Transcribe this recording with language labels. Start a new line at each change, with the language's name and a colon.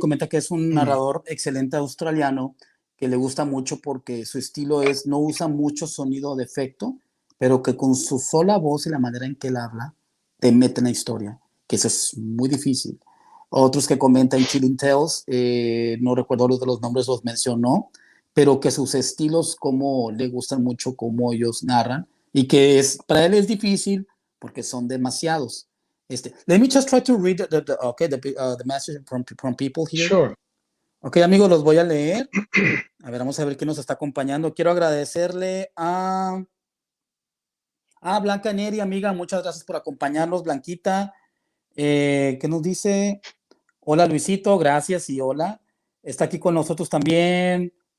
Spanish: Comenta que es un narrador excelente australiano que le gusta mucho porque su estilo no usa mucho sonido de efecto, pero que con su sola voz y la manera en que él habla te mete en la historia, que eso es muy difícil. Otros que comentan Chilling Tales, no recuerdo los nombres, los mencionó, pero que sus estilos como le gustan mucho cómo ellos narran y que para él es difícil porque son demasiados.
English: Let me just try to read the message from people here. Sure.
Spanish: Ok, amigos, los voy a leer. A ver, vamos a ver quién nos está acompañando. Quiero agradecerle a Blanca Neri, amiga, muchas gracias por acompañarnos, Blanquita. ¿Qué nos dice? Hola, Luisito, gracias y hola. Está aquí con nosotros también.